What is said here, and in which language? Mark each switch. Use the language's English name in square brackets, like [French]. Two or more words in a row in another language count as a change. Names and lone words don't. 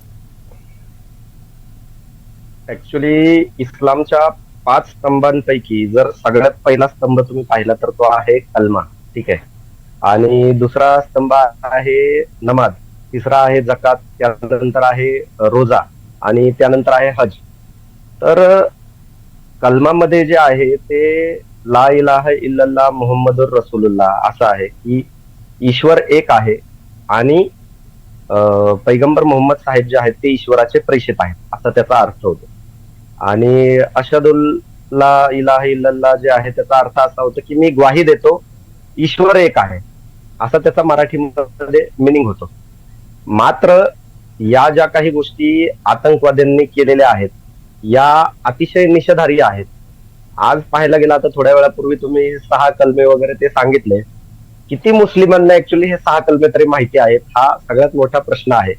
[Marathi] ऍक्च्युली इस्लामच्या 5 स्तंभांपैकी जर सगळ्यात पहिला स्तंभ तुम्ही पाहिला तर तो आहे कलमा, ठीक आहे। आणि दुसरा स्तंभ आहे नमाज, तिसरा आहे जकात, त्यानंतर आहे रोजा आणि त्यानंतर आहे हज। तर कलमामध्ये जे आहे ते [Arabic] لا إله إلا الله محمد رسول الله [Marathi] असं आहे की ईश्वर एक आहे आणि पैगंबर मोहम्मद साहेब जे आहेत ते ईश्वराचे प्रेषित आहेत असा त्याचा अर्थ होतो। आणि [Arabic] أشهد أن لا إله إلا الله [Marathi] जे आहे त्याचा अर्थ असा होतो की मी ग्वाही देतो ईश्वर एक आहे असा त्याचा मराठीमध्ये मिनिंग होतो। मात्र या ज्या काही गोष्टी आतंकवाद्यांनी केलेल्या आहेत या अतिशय निषेधार्ह आहेत। आज पाहायला गेला तर थोड्या वेळापूर्वी तुम्ही 6 कलमे वगैरे ते सांगितले, किती मुस्लिमांना ऍक्च्युली हे 6 कलमे तरी माहिती आहेत हा सगळ्यात मोठा प्रश्न आहे।